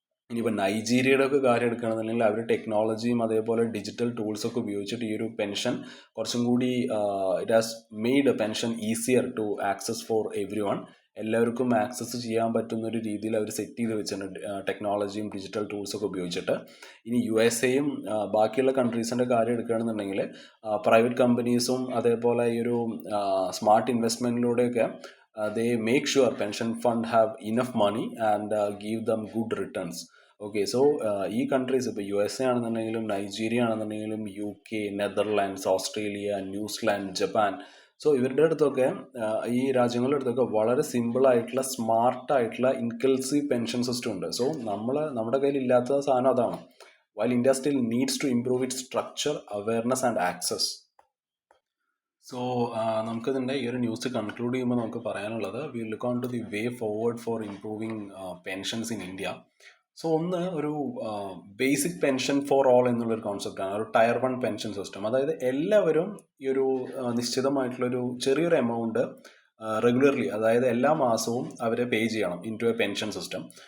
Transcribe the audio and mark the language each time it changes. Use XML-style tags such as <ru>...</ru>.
<ml>ഇനിയിപ്പോൾ നൈജീരിയയുടെ ഒക്കെ കാര്യം എടുക്കുകയാണെന്നുണ്ടെങ്കിൽ അവർ ടെക്നോളജിയും അതേപോലെ ഡിജിറ്റൽ ടൂൾസൊക്കെ ഉപയോഗിച്ചിട്ട് ഈ ഒരു പെൻഷൻ കുറച്ചും കൂടി</ml> <en>It has made a pension easier to access for everyone.</en> <ml>എല്ലാവർക്കും ആക്സസ് ചെയ്യാൻ പറ്റുന്ന ഒരു രീതിയിൽ അവർ സെറ്റ് ചെയ്ത് വെച്ചിട്ടുണ്ട് ടെക്നോളജിയും ഡിജിറ്റൽ ടൂൾസൊക്കെ ഉപയോഗിച്ചിട്ട്. ഇനി USA ബാക്കിയുള്ള കൺട്രീസിൻ്റെ കാര്യം എടുക്കുകയാണെന്നുണ്ടെങ്കിൽ പ്രൈവറ്റ് കമ്പനീസും അതേപോലെ ഈ ഒരു smart ഇൻവെസ്റ്റ്മെൻറ്റിലൂടെയൊക്കെ</ml> <en>they make sure pension fund have enough money and give them good returns.</en> <ml>Okay, so ഈ കൺട്രീസ് ഇപ്പോൾ USA ആണെന്നുണ്ടെങ്കിലും നൈജീരിയ ആണെന്നുണ്ടെങ്കിലും UK, Netherlands, Australia, New Zealand, Japan, so ഇവരുടെ അടുത്തൊക്കെ ഈ രാജ്യങ്ങളുടെ അടുത്തൊക്കെ വളരെ സിമ്പിളായിട്ടുള്ള സ്മാർട്ടായിട്ടുള്ള ഇൻകൽസീവ് പെൻഷൻ സിസ്റ്റം ഉണ്ട്. സോ നമ്മുടെ കയ്യിൽ ഇല്ലാത്ത സാധനം അതാണ്.</ml> <en>while India still needs to improve its structure, awareness and access. So</en> <ml>നമുക്കിതിൻ്റെ ഈ ഒരു ന്യൂസ് കൺക്ലൂഡ് ചെയ്യുമ്പോൾ നമുക്ക് പറയാനുള്ളത്,</ml> <en>We look on to the way forward for improving pensions in India.</en> <ml>So ഒരു ബേസിക് പെൻഷൻ ഫോർ ഓൾ എന്നുള്ളൊരു കോൺസെപ്റ്റാണ്, ഒരു tyre 1 pension system. അതായത് എല്ലാവരും ഈ ഒരു നിശ്ചിതമായിട്ടുള്ളൊരു ചെറിയൊരു എമൗണ്ട് റെഗുലർലി, അതായത് എല്ലാ മാസവും അവരെ പേ ചെയ്യണം</ml> <en>Into a pension system.</en>